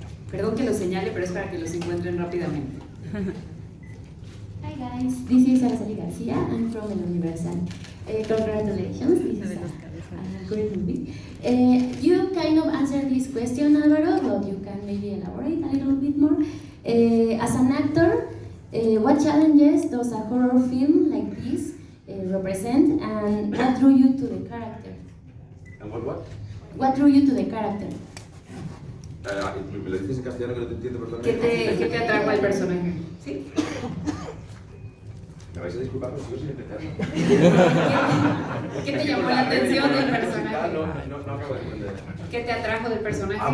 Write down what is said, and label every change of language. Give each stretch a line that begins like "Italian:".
Spanish: Perdón que lo señale, pero es para que los encuentren rápidamente.
English: Hi guys, this is Araceli Garcia. I'm from the Universal. Congratulations, this is a great movie. You kind of answered this question, Alvaro, but you can maybe elaborate a little bit more. As an actor, what challenges does a horror film like this represent, and what drew you to the character? And what? What drew you to the character?
Spanish: Me lo dices en castellano que no te entiendo, perdón. ¿Qué te atrajo al personaje? ¿Sí? Me vais a disculpar, pero sigo sin entenderlo. ¿Qué te llamó la atención del personaje? No acabo de entender. ¿Qué te atrajo del personaje?